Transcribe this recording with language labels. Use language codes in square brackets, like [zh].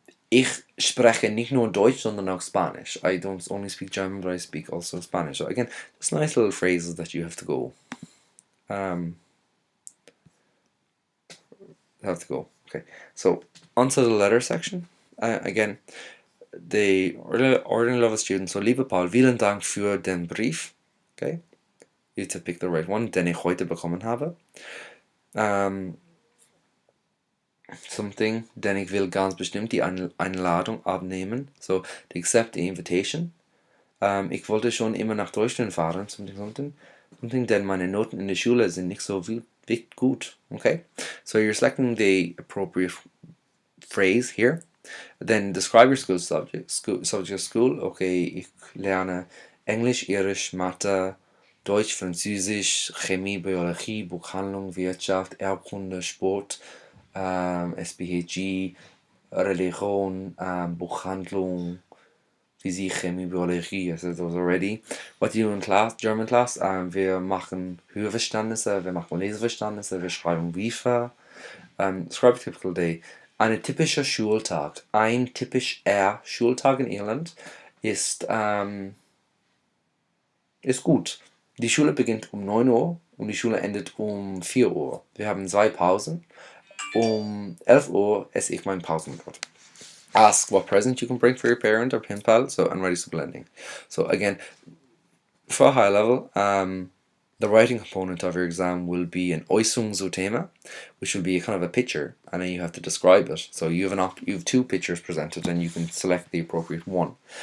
[de] Ich spreche nicht nur Deutsch, sondern auch Spanish. [en] I don't only speak German, but I speak also Spanish. So again, just nice little phrases that you have to go. Okay, so onto the letter section. Again, the ordinary level student. [de] So, liebe Paul, vielen Dank für den Brief. [en] Okay, you have to pick the right one, [de] den ich heute bekommen habe. Something, denn ich will ganz bestimmt die Einladung abnehmen. [en] So, to accept the invitation. [de] Ich wollte schon immer nach Deutschland fahren. Something, denn meine Noten in der Schule sind nicht so gut. [en] Okay, so you're selecting the appropriate phrase here. Then describe your school subject. School. [de] Okay, ich lerne Englisch, Irisch, Mathe, Deutsch, Französisch, Chemie, Biologie, Buchhandlung, Wirtschaft, Erdkunde, Sport, SPHG, Religion, Buchhandlung, Physik, Chemie, Biologie. [en] I said those already. What do you do in class, German class? [de] Wir machen Hörverständnisse, wir machen Leseverständnisse, wir schreiben Briefe. [en] Describe a typical day. [de] Ein typischer Schultag. Ein typischer Schultag in Irland ist gut. Die Schule beginnt um 9 Uhr und die Schule endet um 4 Uhr. Wir haben 2 Pausen. Um 11 Uhr esse ich mein Pausenbrot. [en] Ask what present you can bring for your parent or pen pal. So, and ready to blending. So again, for a high level, the writing component of your exam will be an Äußerung zu Thema, which will be a kind of a picture, and then you have to describe it. So you have 2 pictures presented, and you can select the appropriate one.